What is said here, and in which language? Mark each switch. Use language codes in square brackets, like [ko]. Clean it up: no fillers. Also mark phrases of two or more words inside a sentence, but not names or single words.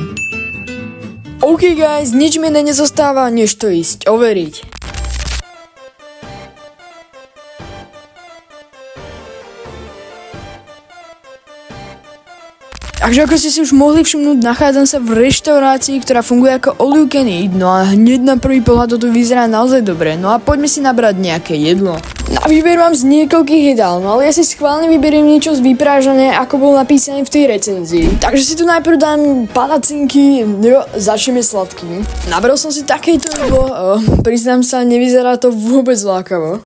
[en] OK guys, [sk] nič mi nezostáva, než to ísť overiť. Takže ako ste si už mohli všimnúť, nachádzam sa v reštaurácii, ktorá funguje ako [en] all you can eat, [sk] no a hneď na prvý pohľad to tu vyzerá naozaj dobre, no a poďme si nabrať nejaké jedlo. Na výber mám z niekoľkých jedál, no ale ja si schválne vyberiem niečo z vyprážané, ako bolo napísané v tej recenzii. Takže si tu najprv dám palacinky, jo, začneme sladkým. Nabral som si takéto jedlo, priznám sa, nevyzerá to vôbec lákavo.